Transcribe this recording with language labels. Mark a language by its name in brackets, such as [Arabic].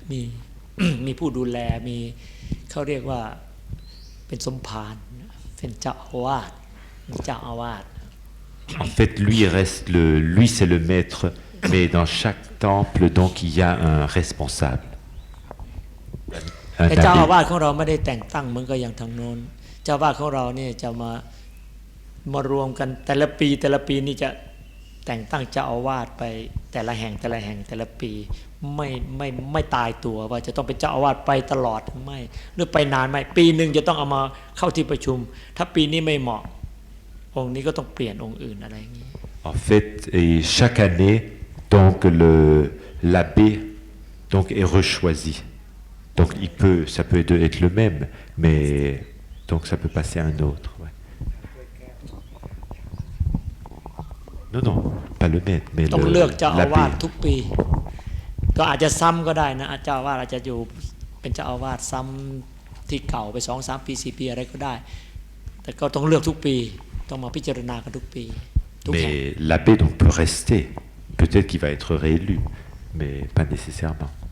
[Thai] มีผู้ดูแลมีเขาเรียกว่าเป็นสมภารเป็นเจ้าอาวาสเจ้าอาวาส [French] En fait, lui c'est le maître, mais dans chaque temple, donc il y a un responsable. [Thai] เจ้าอาวาสของเราไม่ได้แต่งตั้งเหมือนกับอย่างทางโน้นเจ้าอาวาสของเราเนี่ยจะมารวมกันแต่ละปีนี่จะแต่งตั้งเจ้าอาวาสไปแต่ละแห่งแต่ละปีไม่ตายตัวว่าจะต้องเป็นเจ้าอาวาสไปตลอดไม่หรือไปนานไม่ปีหนึ่งจะต้องเอามาเข้าที่ประชุมถ้าปีนี้ไม่เหมาะองค์นี้ก็ต้องเปลี่ยนองค์อื่นอะไรอย่างนี้ [French] En fait, et chaque année, donc l'abbé donc est rechoisi. Donc ça peut être le même, mais donc ça peut passer à un autre. Ouais. Non, pas le maître, mais [Thai] ต้องเลือกเจ้าอาวาส [French] l'abbé. [Thai] ทุกปีก็อาจจะซ้ำก็ได้นะเจ้าอาวาสอาจจะอยู่เป็นเจ้าอาวาสซ้ำที่เก่าไป 2-3 ปี 4 ปีอะไรก็ได้แต่ก็ต้องเลือกทุกปีต้องมาพิจารณากันทุกปี [French] Mais l'abbé donc peut rester. Peut-être qu'il va être réélu, mais pas nécessairement.